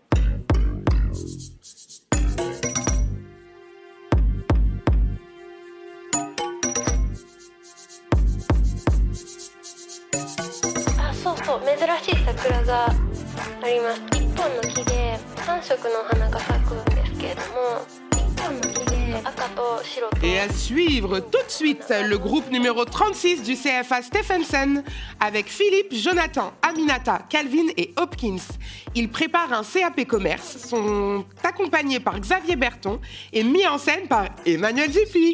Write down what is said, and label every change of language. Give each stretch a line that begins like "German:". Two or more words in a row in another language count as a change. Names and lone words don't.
Japanese: そうそう、珍しい桜があります。1本の木で3色の花が咲くんですけれども、1本の木で赤と白と。
French: Et à suivre tout de suite le groupe numéro 36 du CFA Stephenson avec Philippe, Jonathan, Aminata, Calvin et Hopkins. Ils préparent un CAP commerce, sont accompagnés par Xavier Berton et mis en scène par Emmanuel Dupuis.